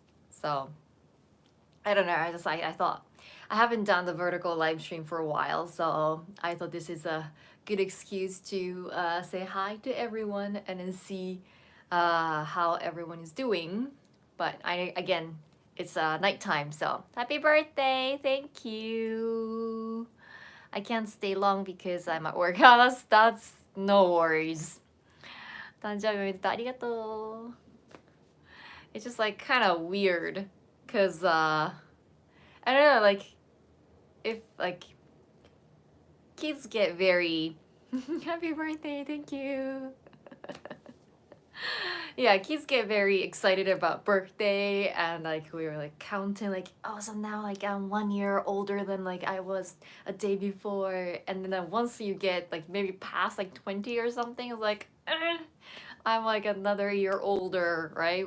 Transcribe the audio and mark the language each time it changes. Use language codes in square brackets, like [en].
[en] So I don't know. I thought I haven't done the vertical live stream for a while, so I thought this is a good excuse to say hi to everyone and then see how everyone is doing. But it's nighttime, so happy birthday! Thank you. I can't stay long because I'm at work. That's no worries. [ja] 誕生日おめでとう。ありがとう。 [en] It's just like kind of weird, cause I don't know, like if like kids get very happy birthday, thank you. Yeah, kids get very excited about birthday, and like we were like counting like, oh, so now like I'm 1 year older than like I was a day before, and then once you get like maybe past like 20 or something, it's like I'm like another year older, right?